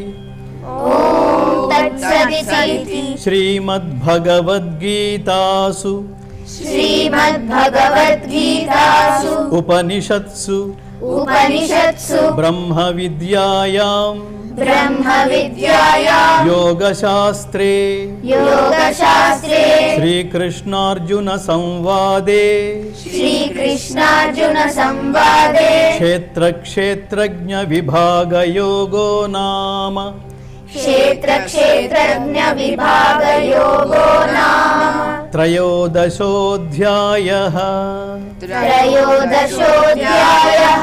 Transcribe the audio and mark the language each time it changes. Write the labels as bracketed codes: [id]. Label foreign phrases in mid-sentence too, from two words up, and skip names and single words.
[sa] ఓం తత్సదితి శ్రీమద్భగవద్గీతాసు శ్రీమద్భగవద్గీతాసు ఉపనిషత్సు ఉపనిషత్సు బ్రహ్మ విద్యాయాం బ్రహ్మ విద్యాయాం యోగశాస్త్రే యోగశాస్త్రే శ్రీకృష్ణార్జున సంవాదే శ్రీకృష్ణార్జున సంవాదే క్షేత్ర క్షేత్రజ్ఞ విభాగయోగో నామ క్షేత్ర క్షేత్రజ్ఞ విభాగయోగో నామ త్రయోదశోऽధ్యాయః త్రయోదశోऽధ్యాయః